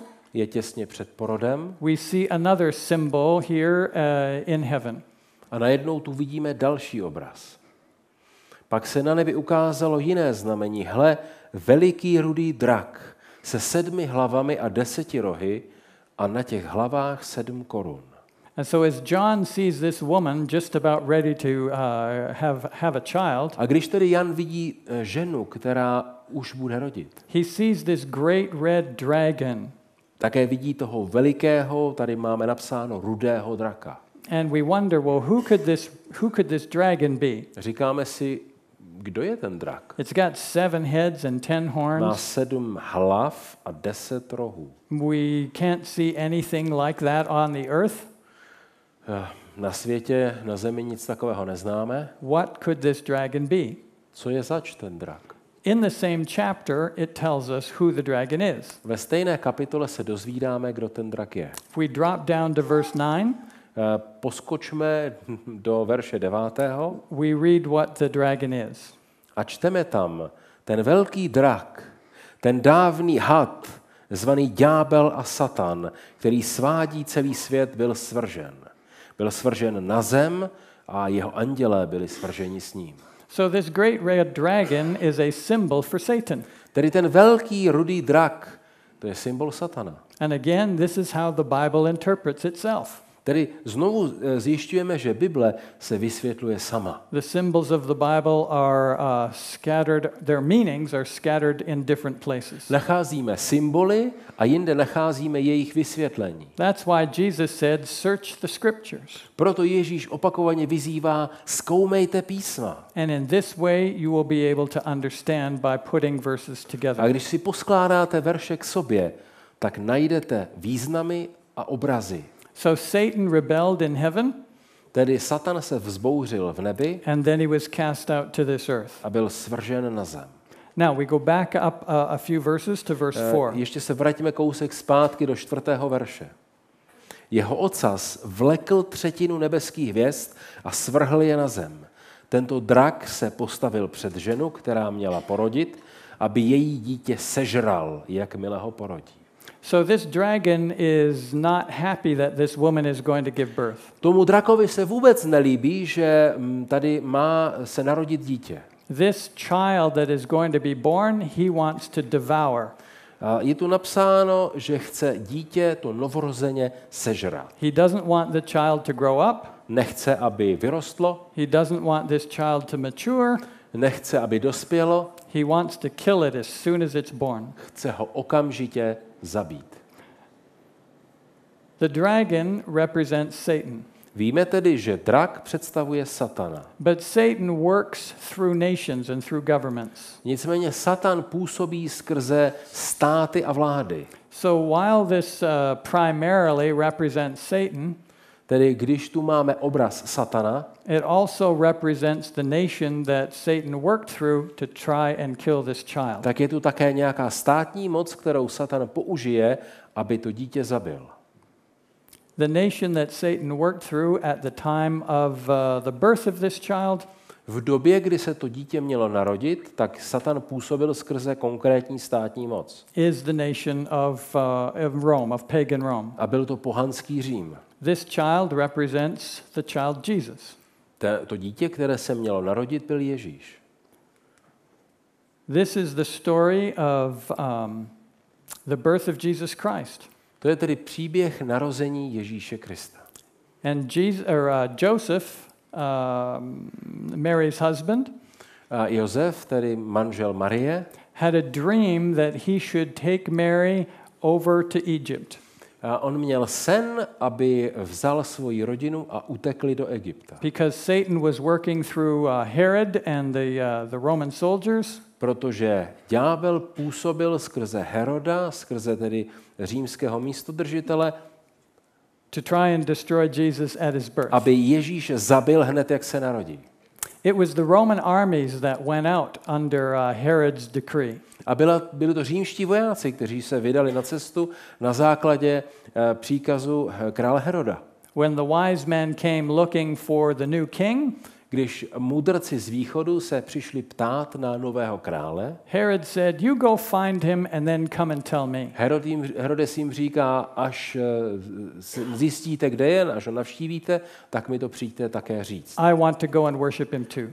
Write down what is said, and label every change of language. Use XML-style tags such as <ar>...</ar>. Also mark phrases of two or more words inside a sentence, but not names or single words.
<cs>Je těsně před porodem</cs> <en>we see another symbol here in heaven.</en> <cs>a najednou tu vidíme další obraz. Pak se na nebi ukázalo jiné znamení. Hle, veliký rudý drak se 7 hlavami a 10 rohy a na těch hlavách 7 korun.</cs> <en>And so as John sees this woman just about ready to have a child,</en> <cs>A když tedy Jan vidí ženu, která už bude rodit,</cs> <en>he sees this great red dragon.</en> <cs>také vidí toho velikého, tady máme napsáno rudého draka.</cs> <en>And we wonder, well, who could this dragon be?</en> <cs>Říkáme si, kdo je ten drak?</cs> <en>It's got 7 heads and 10</en> <cs>Má</cs> <en>horns.</en> <cs>7 hlav a 10 rohů.</cs> <en>We can't see anything like that on the earth.</en> <cs>Na světě, na zemi nic takového neznáme.</cs> <en>What could this dragon be?</en> <cs>Co je zač ten drak?</cs> <en>In the same chapter, it tells us who the dragon is.</en> <cs>Ve stejné kapitole se dozvídáme, kdo ten drak je.</cs> <en>If we drop down to verse 9,</en> <cs>Poskočme do verše 9.</cs> <en>we read what the dragon is.</en> <cs>A čteme tam, ten velký drak, ten dávný had, zvaný ďábel a satan, který svádí celý svět, byl svržen. Byl svržen na zem a jeho andělé byli svrženi s ním.</cs> <en>So this great red dragon is a symbol for Satan.</en> <cs>Tedy ten velký rudý drak, to je symbol satana.</cs> <en>And again, this is how the Bible interprets itself.</en> <cs>Tedy znovu zjišťujeme, že Bible se vysvětluje sama.</cs> <en>The symbols of the Bible are scattered, their meanings are scattered in different places.</en> <cs>Nacházíme symboly a jinde nacházíme jejich vysvětlení.</cs> <en>That's why Jesus said, search the scriptures.</en> <cs>Proto Ježíš opakovaně vyzývá, zkoumejte písma.</cs> <en>And in this way you will be able to understand by putting verses</en> <cs>A</cs> <en>together.</en> <cs>když si poskládáte verše k sobě, tak najdete významy a obrazy.</cs> <en>So Satan rebelled in heaven.</en> <cs>Tedy Satan se vzbouřil v nebi</cs> <en>and then he was cast out to this earth.</en> <cs>a byl svržen na zem.</cs> <en>Now we go back up a few verses to verse 4.</en> <cs>Ještě se vraťme kousek zpátky do 4. verše. Jeho ocas vlekl třetinu nebeských hvězd a svrhl je na zem. Tento drak se postavil před ženu, která měla porodit, aby její dítě sežral, jakmile ho porodí.</cs> <en>So this dragon is not happy that this woman is going to give birth.</en> <cs>Tomu drakovi se vůbec nelíbí, že tady má se narodit dítě.</cs> <en>This child that is going to be born, he wants to devour.</en> <cs>Je tu napsáno, že chce dítě, to novorozeně, sežrat.</cs> <en>He doesn't want the child to grow up.</en> <cs>Nechce, aby vyrostlo,</cs> <en>He doesn't want this child to mature.</en> <cs>nechce, aby dospělo,</cs> <en>He wants to kill it as soon as it's born.</en> <cs>chce ho okamžitě zabít.</cs> <en>The dragon represents Satan.</en> <cs>Víme tedy, že drak představuje Satana.</cs> <en>But Satan works through nations and through governments.</en> <cs>Nicméně Satan působí skrze státy a vlády.</cs> <en>So while this primarily represents Satan,</en> <cs>Tedy když tu máme obraz Satana,</cs> <en>it also represents the nation that Satan worked through to try and kill this child.</en> <cs>tak je tu také nějaká státní moc, kterou Satan použije, aby to dítě zabil.</cs> <en>The nation that Satan worked through at the time of the birth of this child</en> <cs>V době, kdy se to dítě mělo narodit, tak Satan působil skrze konkrétní státní moc.</cs> <en>is the nation of Rome, of pagan Rome.</en> <cs>A byl to pohanský Řím.</cs> <en>This child represents the child Jesus.</en> <cs>To dítě, které se mělo narodit, byl Ježíš.</cs> <en>This is the story of the birth of Jesus Christ.</en> <cs>To je tedy příběh narození Ježíše Krista.</cs> <en>And Joseph, Mary's husband,</en> <cs>A Josef, tedy manžel Marie,</cs> <en>had a dream that he should take Mary over to Egypt.</en> <cs>a on měl sen, aby vzal svoji rodinu a utekli do Egypta.</cs> <en>Because Satan was working through Herod and the Roman soldiers.</en> <cs>Protože ďábel působil skrze Heroda, skrze tedy římského místodržitele,</cs> <en>To try and destroy Jesus at his birth.</en> <cs>aby Ježíše zabil hned, jak se narodí.</cs> <en>It was the Roman armies that went out under Herod's decree.</en> <cs>A byli to římští vojáci, kteří se vydali na cestu na základě příkazu krále Heroda.</cs> <en>When the wise men came looking for the new king,</en> <cs>Když mudrci z východu se přišli ptát na nového krále,</cs> <en>Herod said, "You go find him and then come and tell me."</en> <cs>Herodes jim říká, až zjistíte, kde je, až ho navštívíte, tak mi to přijďte také říct.</cs> <en>I want to go and worship him too.</en>